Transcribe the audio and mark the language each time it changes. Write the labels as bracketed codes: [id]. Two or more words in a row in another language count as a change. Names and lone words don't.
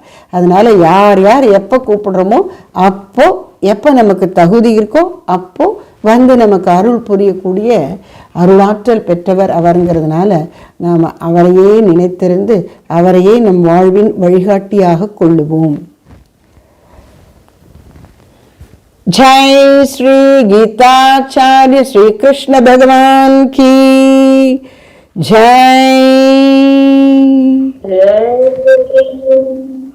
[ta] அதனால யார் யார் எப்போ கூப்பிடுறோமோ அப்போ, எப்போ நமக்கு தகுதி இருக்கோ அப்போ நமக்கு அருள் புரியக்கூடிய அருளாற்றல் பெற்றவர் அவருங்கிறதுனால நாம் அவரையே நினைத்திருந்து அவரையே நம் வாழ்வின் வழிகாட்டியாக கொள்ளுவோம். [hi] जय श्री गीताचार्य श्री कृष्ण भगवान की जय।